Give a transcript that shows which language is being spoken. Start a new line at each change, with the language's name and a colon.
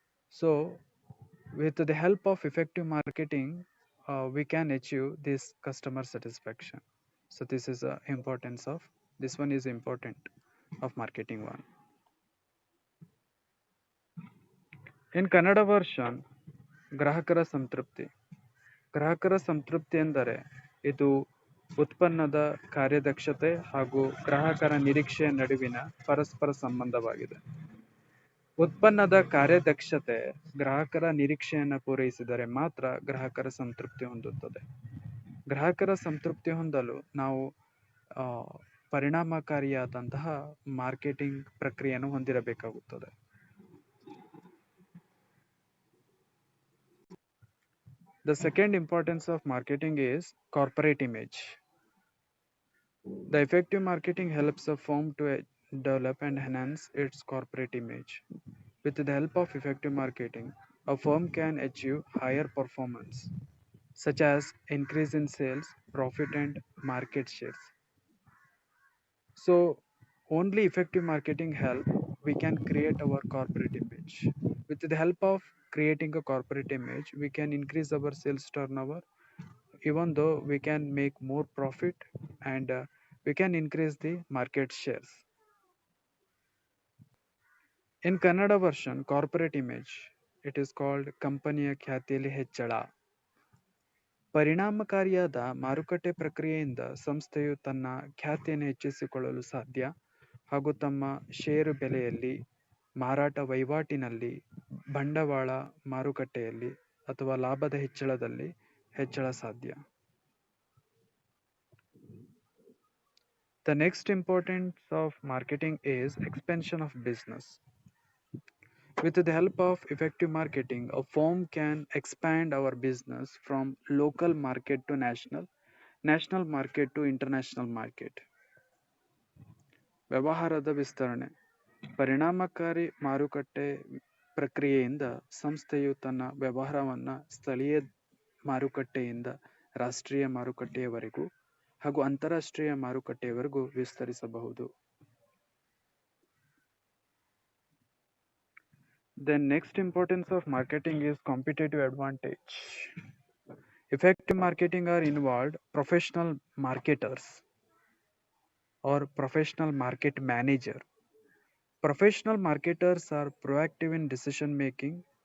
English: So with the help of effective marketing, we can achieve this customer satisfaction. So this is the importance of this one is important of marketing one. In Kannada version,
Kannada: ಗ್ರಾಹಕರ ಸಂತೃಪ್ತಿ. ಗ್ರಾಹಕರ ಸಂತೃಪ್ತಿ ಎಂದರೆ ಇದು ಉತ್ಪನ್ನದ ಕಾರ್ಯದಕ್ಷತೆ ಹಾಗೂ ಗ್ರಾಹಕರ ನಿರೀಕ್ಷೆಯ ನಡುವಿನ ಪರಸ್ಪರ ಸಂಬಂಧವಾಗಿದೆ. ಉತ್ಪನ್ನದ ಕಾರ್ಯದಕ್ಷತೆ ಗ್ರಾಹಕರ ನಿರೀಕ್ಷೆಯನ್ನು ಪೂರೈಸಿದರೆ ಮಾತ್ರ ಗ್ರಾಹಕರ ಸಂತೃಪ್ತಿ ಹೊಂದುತ್ತದೆ. ಗ್ರಾಹಕರ ಸಂತೃಪ್ತಿ ಹೊಂದಲು ನಾವು ಪರಿಣಾಮಕಾರಿಯಾದಂತಹ ಮಾರ್ಕೆಟಿಂಗ್ ಪ್ರಕ್ರಿಯೆಯನ್ನು ಹೊಂದಿರಬೇಕಾಗುತ್ತದೆ.
English: The second importance of marketing is corporate image. The effective marketing helps a firm to develop and enhance its corporate image. With the help of effective marketing, a firm can achieve higher performance, such as increase in sales, profit, and market shares. So, only effective marketing help we can create our corporate image. With the help of creating a corporate image, we can increase our sales turnover, even though we can make more profit, and we can increase the market shares. In Kannada version, corporate image, it is called
Kannada: ಕಂಪನಿಯ ಖ್ಯಾತಿಯಲ್ಲಿ ಹೆಚ್ಚಳ. ಪರಿಣಾಮಕಾರಿಯಾದ ಮಾರುಕಟ್ಟೆ ಪ್ರಕ್ರಿಯೆಯಿಂದ ಸಂಸ್ಥೆಯು ತನ್ನ ಖ್ಯಾತಿಯನ್ನು ಹೆಚ್ಚಿಸಿಕೊಳ್ಳಲು ಸಾಧ್ಯ ಹಾಗೂ ತಮ್ಮ ಷೇರು ಬೆಲೆಯಲ್ಲಿ, ಮಾರಾಟ ವಹಿವಾಟಿನಲ್ಲಿ, ಬಂಡವಾಳ ಮಾರುಕಟ್ಟೆಯಲ್ಲಿ ಅಥವಾ ಲಾಭದ ಹೆಚ್ಚಳದಲ್ಲಿ ಹೆಚ್ಚಳ ಸಾಧ್ಯ.
English: The next importance of marketing is expansion of business. With the help of effective marketing, a firm can expand our business from local market to national market to international market.
Kannada: ವ್ಯವಹಾರದ ವಿಸ್ತರಣೆ. ಪರಿಣಾಮಕಾರಿ ಮಾರುಕಟ್ಟೆ ಪ್ರಕ್ರಿಯೆಯಿಂದ ಸಂಸ್ಥೆಯು ತನ್ನ ವ್ಯವಹಾರವನ್ನು ಸ್ಥಳೀಯ ಮಾರುಕಟ್ಟೆಯಿಂದ ರಾಷ್ಟ್ರೀಯ ಮಾರುಕಟ್ಟೆಯವರೆಗೂ ಹಾಗೂ ಅಂತಾರಾಷ್ಟ್ರೀಯ ಮಾರುಕಟ್ಟೆಯವರೆಗೂ ವಿಸ್ತರಿಸಬಹುದು.
English: The next importance of marketing is competitive advantage. Effective marketing are involved professional marketers or professional market manager. Professional marketers are proactive in decision making.